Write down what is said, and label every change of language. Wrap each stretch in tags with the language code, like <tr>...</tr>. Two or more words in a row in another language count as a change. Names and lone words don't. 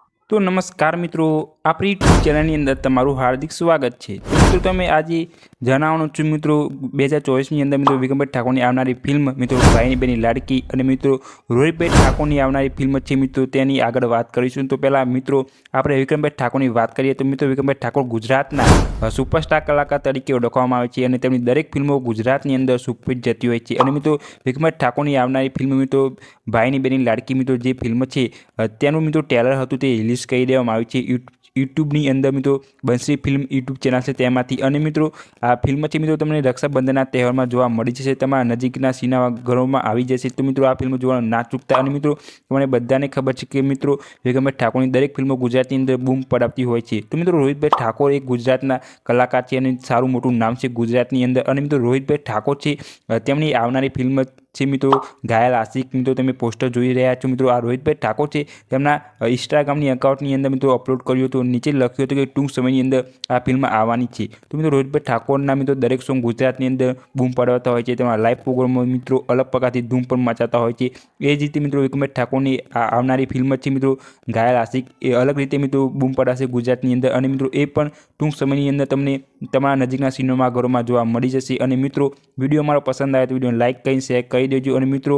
<gu>તો નમસ્કાર મિત્રો, આપરી યૂટ્યૂબ ચૅનલ અંદર તમારું હાર્દિક સ્વાગત હૈ। તો મિત્રો તમે આજ જણાવવાનું છું મિત્રો 2024 અંદર મિત્રો વિક્રમભાઈ ઠાકોરની આવનારી ફિલ્મ મિત્રો ભાઈની બેની લાડકી અને મિત્રો રોહિતભાઈ ઠાકોરની આવનારી ફિલ્મ છે મિત્રો તેની આગળ વાત કરીશું। તો પહેલા મિત્રો આપણે વિક્રમભાઈ ઠાકોરની વાત કરીએ તો મિત્રો વિક્રમભાઈ ઠાકોર ગુજરાતના સુપરસ્ટાર કલાકાર તરીકે ઓળખવામાં આવે છે અને તેમની દરેક ફિલ્મો ગુજરાતની અંદર સુપરહિટ જતી હોય છે। અને મિત્રો વિક્રમભાઈ ઠાકોરની આવનારી ફિલ્મ મિત્રો ભાઈની બેની લાડકી મિત્રો જે ફિલ્મ છે તેનું મિત્રો ટ્રેલર હતું તે રિલીઝ કરી દેવામાં આવ્યું છે। યૂટ્યૂબની અંદર મિત્રો બંસી ફિલ્મ યૂટ્યૂબ ચેનલ હૈ તેમાંથી અને મિત્રો આ ફિલ્મ છે મિત્રો તમને રક્ષાબંધનના તહેવારમાં જોવા મળી જશે। તમારા નજીકના સિનેમાઘરોમાં આવી જશે। તો મિત્રો આ ફિલ્મ જોવાનું ના ચૂકતા। અને મિત્રો તમને બધાને ખબર છે કે મિત્રો વિક્રમભાઈ ઠાકોરની દરેક ફિલ્મો ગુજરાતની અંદર બૂમ પડાવતી હોય છે। તો મિત્રો રોહિતભાઈ ઠાકોર એક ગુજરાતના કલાકાર છે અને સારું મોટું નામ છે ગુજરાતની અંદર। અને મિત્રો રોહિતભાઈ ઠાકોર છે તેમની આવનારી ફિલ્મ છે મિત્રો ઘાયલ આશિક। મિત્રો તમે પોસ્ટર જોઈ રહ્યા છો। મિત્રો આ રોહિતભાઈ ઠાકોર છે તેમના ઇન્સ્ટાગ્રામની અકાઉન્ટની અંદર મિત્રો અપલોડ કર્યું હતું। નીચે લખ્યું હતું કે ટૂંક સમયની અંદર આ ફિલ્મ આવવાની છે। તો મિત્રો રોહિતભાઈ ઠાકોરના મિત્રો દરેક સૉન્ગ ગુજરાતની અંદર બૂમ પડાવતા હોય છે। તેમાં લાઇવ પ્રોગ્રામો મિત્રો અલગ પ્રકારથી ધૂમ પણ મચાવતા હોય છે। એ જ રીતે મિત્રો વિક્રમભાઈ ઠાકોરની આવનારી ફિલ્મ છે મિત્રો ઘાયલ આશિક એ અલગ રીતે મિત્રો બૂમ પડાશે ગુજરાતની અંદર। અને મિત્રો એ પણ ટૂંક સમયની અંદર તમને તમારા નજીકના સિનેમાઘરોમાં જોવા મળી જશે। અને મિત્રો વિડિયો અમારો પસંદ આવે તો વિડિયોને લાઇક કરીને શેર કરી દેજો।</gu>